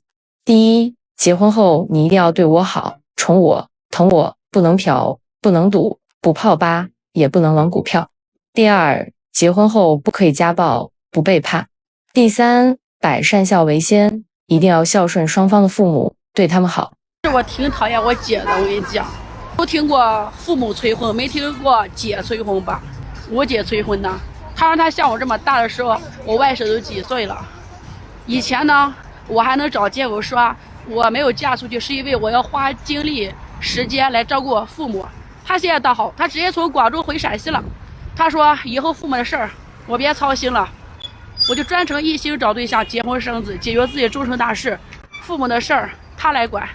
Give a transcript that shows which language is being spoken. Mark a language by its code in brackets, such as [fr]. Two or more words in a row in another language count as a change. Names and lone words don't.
[zh] 第一，結婚後你一定要對我好，寵我，疼我，不能嫖，不能賭，不泡吧，也不能玩股票。第二，結婚後不可以家暴，不背叛。第三，百善孝為先，一定要孝順雙方的父母，對他們好。我挺討厭我姐的，我跟你講，都聽過父母催婚，沒聽過姐催婚吧？我姐催婚呢，她讓她像我這麼大的時候，我外甥都幾歲了。以前呢，我還能找借口說我沒有嫁出去是因為我要花精力時間來照顧我父母。她現在倒好，她直接從廣州回陝西了。她說以後父母的事兒我別操心了，我就專程一心找對象結婚生子，解決自己終生大事，父母的事兒她來管。